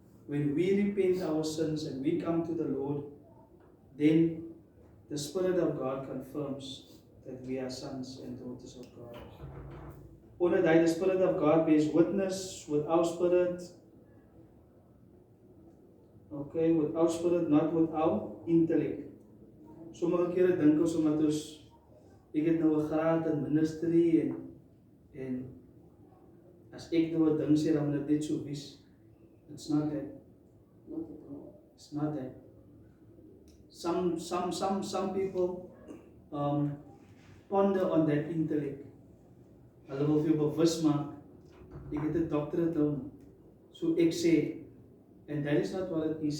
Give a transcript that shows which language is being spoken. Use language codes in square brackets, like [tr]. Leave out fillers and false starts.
[en] When we repent our sins and we come to the Lord, then the Spirit of God confirms that we are sons and daughters of God. Onder the Spirit of God bears witness with our spirit. Okay, with our spirit, not with our intellect. [af] Sommige kere dink ons omdat ek het nou 'n graad in ministry en as ek nou 'n ding sê dan moet dit net so wees. [en] It's not that. It's not that. Some people ponder on that intellect. [af] Hulle wil vir jou bewus maak, ek het 'n doctorate nou, so ek sê, [en] and that is not what it is.